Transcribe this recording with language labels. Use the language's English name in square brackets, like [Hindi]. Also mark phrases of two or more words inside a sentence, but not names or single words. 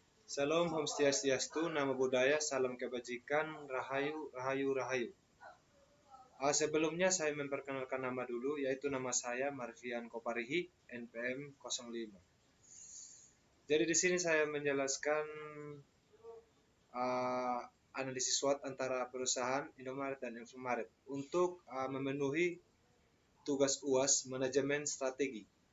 [Indonesian] Salam [Balinese] Om Swastiastu, [Pali] Namo Buddhaya, [Indonesian] Salam Kebajikan, Rahayu, Rahayu, Rahayu. Sebelumnya saya memperkenalkan nama dulu, yaitu nama saya Marvian Koparihi, NPM 05. Jadi di sini saya menjelaskan analisis SWOT antara perusahaan Indomaret dan Infomaret untuk memenuhi tugas UAS manajemen strategi.